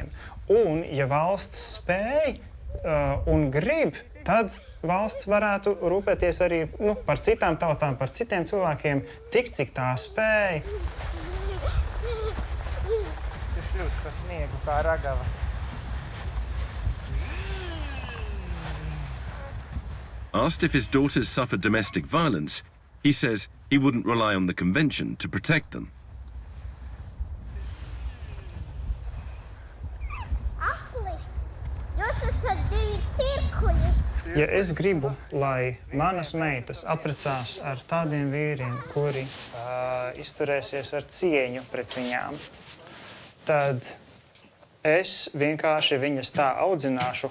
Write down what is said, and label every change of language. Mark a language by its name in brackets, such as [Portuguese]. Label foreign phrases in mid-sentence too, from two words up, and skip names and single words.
[Latvian] Un, ja valsts spēj un grib, tad valsts varētu rūpēties arī par citām tautām, par citiem cilvēkiem, tik cik tā spēj. Tas šļūst pa sniegu kā ragavas. [English] Asked if his daughters suffered domestic violence, he says he wouldn't rely on the convention to protect them. [Latvian] Ja es gribu, lai manas meitas apprecās ar tādiem vīriem, kuri izturēsies ar cieņu pret viņām, tad es vienkārši viņas tā audzināšu.